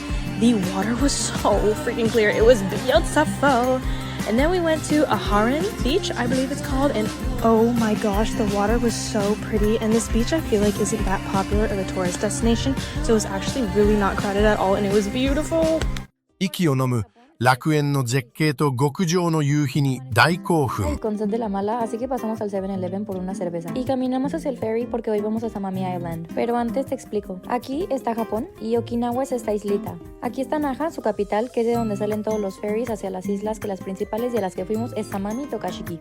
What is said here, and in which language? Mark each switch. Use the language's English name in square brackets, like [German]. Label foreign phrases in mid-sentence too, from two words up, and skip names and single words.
[English] The water was so freaking clear. It was beautiful. And then we went to Aharon Beach, I believe it's called, and oh my gosh, the water was so pretty. And this beach I feel like isn't that popular of a tourist destination, so it was actually really not crowded at all and it was beautiful. [Japanese] 息を飲む楽園の絶景と極上の夕日に大興奮。 [Spanish] El concept de la mala, así que pasamos al 7-Eleven por una cerveza. Y caminamos hacia el ferry porque hoy vamos a Samami Island. Pero antes te explico. Aquí está Japón y Okinawa es esta islita. Aquí está Naha, su capital, que es de donde salen todos los ferries hacia las islas, que las principales de las que fuimos es Samami y Tokashiki.